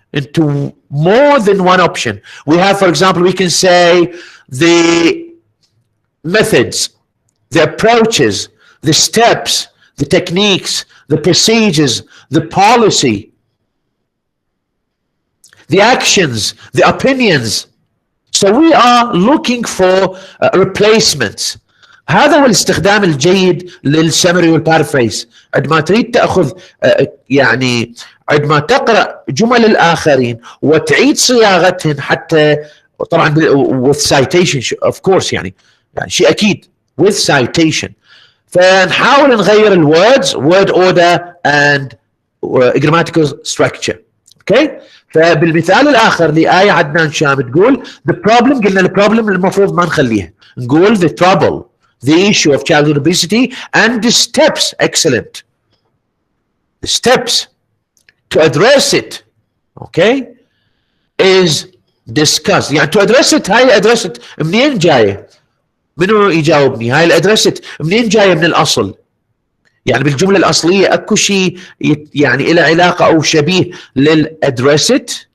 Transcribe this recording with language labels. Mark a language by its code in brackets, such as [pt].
[en] Into more than one option. We have, for example, we can say the methods, the approaches, the steps, the techniques, the procedures, the policy, the actions, the opinions. So we are looking for replacements. [ar] هذا هو الاستخدام الجيد للسمري والبارافريز. عندما تريد تأخذ يعني عندما تقرأ جمل الآخرين وتعيد صياغتهن، حتى طبعا with citation of course، يعني شيء أكيد with citation. فنحاول نغير الwords word order and grammatical structure. [en] okay. [ar] فبالمثال الآخر لآية عدنان شام تقول the problem، قلنا البروبلم المفروض ما نخليها، نقول the trouble، the issue of childhood obesity and the steps. [en] Excellent. The steps to address it, okay, is discussed. [ar] يعني to address it، هاي address it منين جاية؟ منو يجاوبني؟ هاي address it منين جاية؟ من الأصل. يعني بالجملة الأصلية أكو شيء يعني إلى علاقة أو شبيه للaddress it.